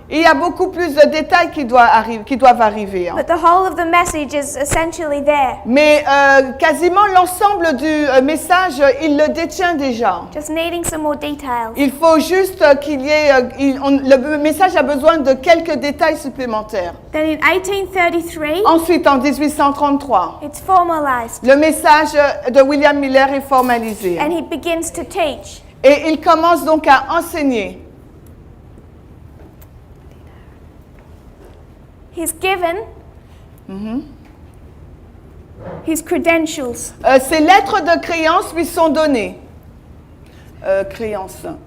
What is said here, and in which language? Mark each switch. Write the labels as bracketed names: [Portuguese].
[French] Il y a beaucoup plus de détails qui doivent arriver. [English] but the whole of the message is essentially there. [French] Mais quasiment l'ensemble du message, il le détient déjà. [English] Just needing some more details. [French] Il faut juste qu'il y ait... le message a besoin de quelques détails supplémentaires. [English] Then in 1833, [French] Ensuite, en 1833, [English] it's formalized [French] le message de William Miller est formalisé. [English] and he begins to teach. [French] Et il commence donc à enseigner. [English] He's given his credentials. [French] Ses lettres de créance lui sont données. Créance.